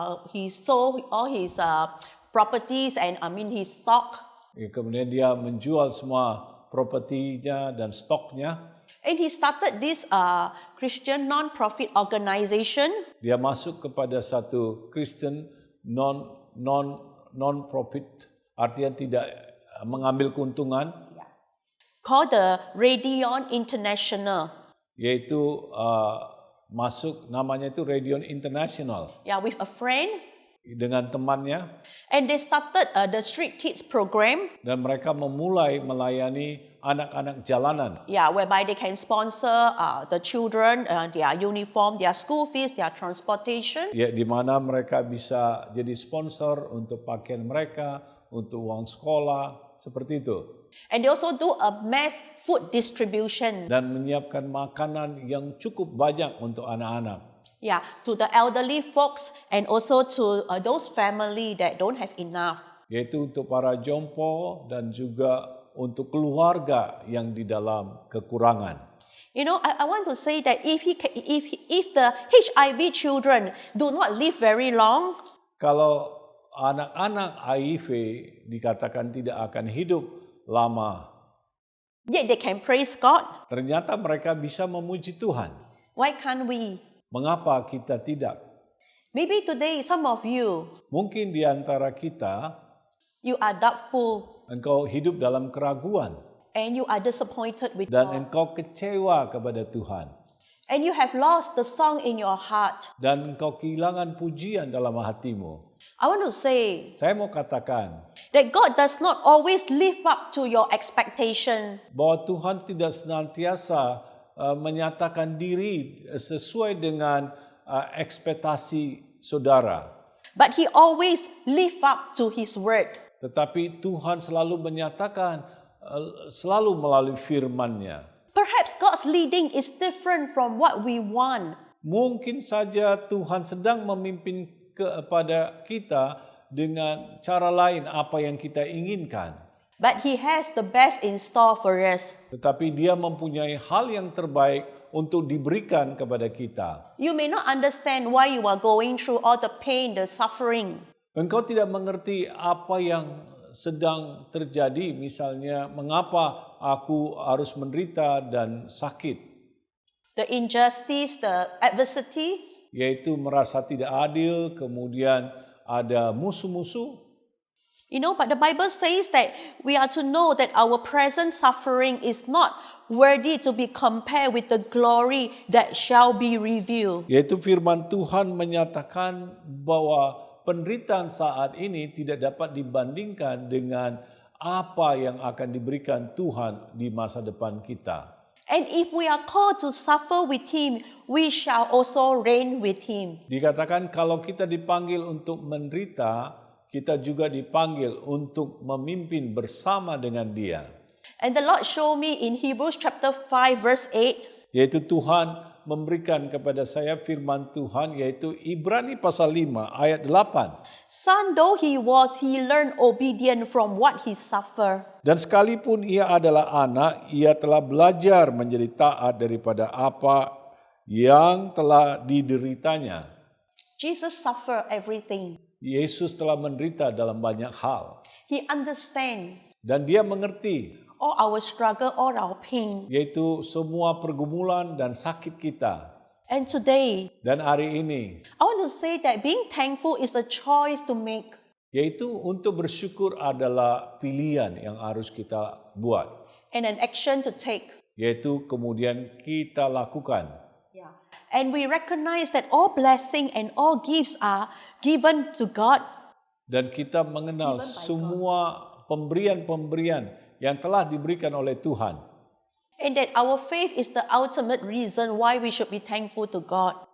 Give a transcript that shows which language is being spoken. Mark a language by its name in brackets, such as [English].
[English] He sold all his properties and his stock. [Indonesian] Kemudian dia menjual semua propertinya dan stoknya. [English] And he started this Christian non-profit organization. [Indonesian] Dia masuk kepada satu Kristen non-profit, artinya tidak mengambil keuntungan, [English] Called the Radion International. [Indonesian] yaitu masuk namanya itu Radion International [English] With a friend. [Indonesian] dengan temannya, [English] And they started the Street Kids program. [Indonesian] dan mereka memulai melayani anak-anak jalanan. [English] Whereby they can sponsor the children, their uniform, their school fees, their transportation. [Indonesian] Ya, di mana mereka bisa jadi sponsor untuk pakaian mereka, untuk uang sekolah, seperti itu. [English] And they also do a mass food distribution. [Indonesian] Dan menyiapkan makanan yang cukup banyak untuk anak-anak. [English] To the elderly folks and also to those family that don't have enough. [Indonesian] Yaitu untuk para jompo dan juga untuk keluarga yang di dalam kekurangan. [English] I want to say that if the HIV children do not live very long, [Indonesian] Kalau anak-anak HIV dikatakan tidak akan hidup lama, [English] yet they can praise God. [Indonesian] Ternyata mereka bisa memuji Tuhan. [English] Why can't we? [Indonesian] Mengapa kita tidak? [English] Maybe today some of you, [Indonesian] Mungkin di antara kita, [English] you are doubtful [Indonesian] engkau hidup dalam keraguan [English] and you are disappointed with [Indonesian] dan [English] God. [Indonesian] engkau kecewa kepada Tuhan. [English] And you have lost the song in your heart. [Indonesian] Dan engkau kehilangan pujian dalam hatimu. [English] I want to say [Indonesian] Saya mau katakan [English] that God does not always live up to your expectation. [Indonesian] bahwa Tuhan tidak senantiasa menyatakan diri sesuai dengan ekspektasi saudara. [English] But He always live up to His word. [Indonesian] Tetapi Tuhan selalu menyatakan, selalu melalui firman-Nya. [English] Perhaps God's leading is different from what we want. [Indonesian] Mungkin saja Tuhan sedang memimpin kepada kita dengan cara lain apa yang kita inginkan. [English] But He has the best in store for us. [Indonesian] Tetapi Dia mempunyai hal yang terbaik untuk diberikan kepada kita. [English] You may not understand why you are going through all the pain, the suffering. [Indonesian] Engkau tidak mengerti apa yang sedang terjadi, misalnya mengapa aku harus menderita dan sakit. [English] The injustice, the adversity, [Indonesian] Yaitu merasa tidak adil, kemudian ada musuh-musuh. [English] you know, but the Bible says that we are to know that our present suffering is not worthy to be compared with the glory that shall be revealed. [Indonesian] Yaitu firman Tuhan menyatakan bahwa penderitaan saat ini tidak dapat dibandingkan dengan apa yang akan diberikan Tuhan di masa depan kita. [English] And if we are called to suffer with Him, we shall also reign with Him. [Indonesian] Dikatakan kalau kita dipanggil untuk menderita, kita juga dipanggil untuk memimpin bersama dengan Dia. [English] And the Lord showed me in Hebrews chapter 5 verse 8, [Indonesian] Yaitu Tuhan memberikan kepada saya firman Tuhan, yaitu Ibrani pasal 5 ayat 8. [English] son though he was, he learned obedience from what he suffered. [Indonesian] Dan sekalipun ia adalah anak, ia telah belajar menjadi taat daripada apa yang telah dideritanya. [English] Jesus suffered everything. [Indonesian] Yesus telah menderita dalam banyak hal. [English] He understands [Indonesian] Dan dia mengerti, [English] all our struggle, all our pain. [Indonesian] yaitu semua pergumulan dan sakit kita. [English] And today, [Indonesian] Dan hari ini, [English] I want to say that being thankful is a choice to make. [Indonesian] yaitu untuk bersyukur adalah pilihan yang harus kita buat. [English] And an action to take. [Indonesian] Yaitu kemudian kita lakukan. Yeah. [English] And we recognize that all blessing and all gifts are given to God. [Indonesian] Dan kita mengenal [English] Given by [Indonesian] semua pemberian-pemberian yang telah diberikan oleh Tuhan. [English] And that our faith is the ultimate reason why we should be thankful to God.